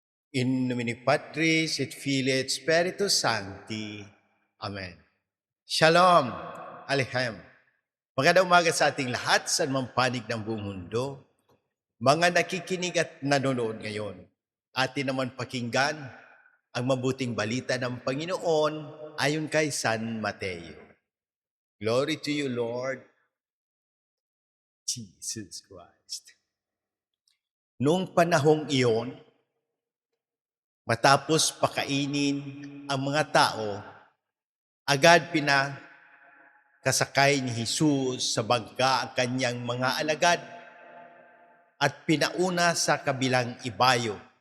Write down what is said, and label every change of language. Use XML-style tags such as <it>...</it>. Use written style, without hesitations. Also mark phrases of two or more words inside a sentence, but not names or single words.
<la>In nomine Patris et Filii et Spiritus Sancti.</la> <he>Amen. Shalom. Aleichem.</he> <tl>Magandang umaga sa ating lahat sa panig ng buong mundo. Mga nakikinig at nanonood ngayon, atin naman pakinggan ang mabuting balita ng Panginoon ayon kay San Mateo.</tl> <en>Glory to you, Lord Jesus Christ.</en> <tl>Noong panahong iyon, matapos pakainin ang mga tao, agad pinakasakay ni Jesus sa bangka ang kanyang mga alagad at pinauna sa kabilang ibayo.</tl>